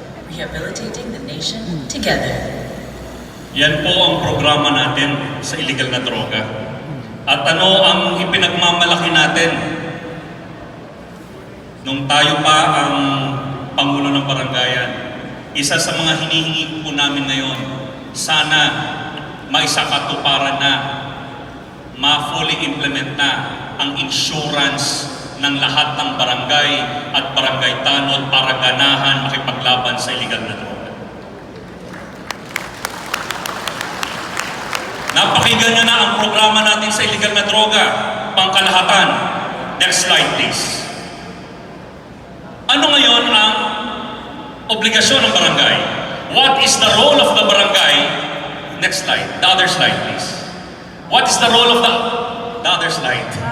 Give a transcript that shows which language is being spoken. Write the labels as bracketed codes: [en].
[en] Rehabilitating the nation together. [tl] Yan po ang programa natin sa illegal na droga. At ano ang ipinagmamalaki natin? Nung tayo pa ang Pangulo ng Barangayan, isa sa mga hinihingi po namin ngayon, sana maisakatuparan na, ma-fully implement na ang insurance ng lahat ng barangay at barangay tanod para ganahan makipaglaban sa illegal na droga. Napakinggan nyo na ang programa natin sa illegal na droga, pangkalahatan. [en] Next slide please. [tl] Ano ngayon ang obligasyon ng barangay? [en] What is the role of the barangay? Next slide. The other slide, please. What is the role of the other slide?